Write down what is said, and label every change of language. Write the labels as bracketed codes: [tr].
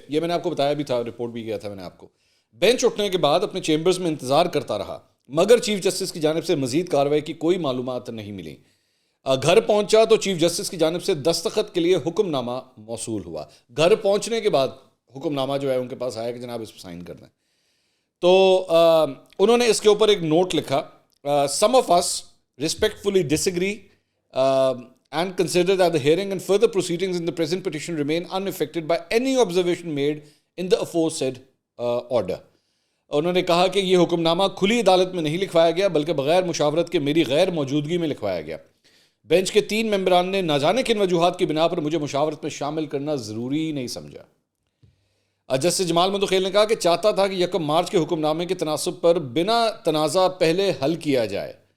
[ur] یہ میں نے آپ کو بتایا بھی تھا, رپورٹ بھی کیا تھا میں نے آپ کو. بینچ اٹھنے کے بعد اپنے چیمبرز میں انتظار کرتا رہا, مگر چیف جسٹس کی جانب سے مزید کارروائی کی کوئی معلومات نہیں ملی. گھر پہنچا تو چیف جسٹس کی جانب سے دستخط کے لیے حکم نامہ موصول ہوا. گھر پہنچنے کے بعد حکم نامہ جو ہے ان کے پاس آیا کہ جناب اس پہ سائن کر دیں. تو انہوں نے اس کے اوپر ایک نوٹ لکھا, [en] Some of us respectfully disagree and consider that the hearing and further proceedings in the present petition remain unaffected by any observation made in the aforesaid order. [ur] انہوں نے کہا کہ یہ حکم نامہ کھلی عدالت میں نہیں لکھوایا گیا بلکہ بغیر مشاورت کے میری غیر موجودگی میں لکھوایا گیا. بینچ کے 3 ممبران نے نہ جانے کن وجوہات کی بنا پر مجھے مشاورت میں شامل کرنا ضروری نہیں سمجھا. جسٹس جمال مندوخیل نے کہا کہ چاہتا تھا کہ 1 مارچ کے حکم نامے کے تناسب پر بنا تنازع پہلے حل کیا جائے.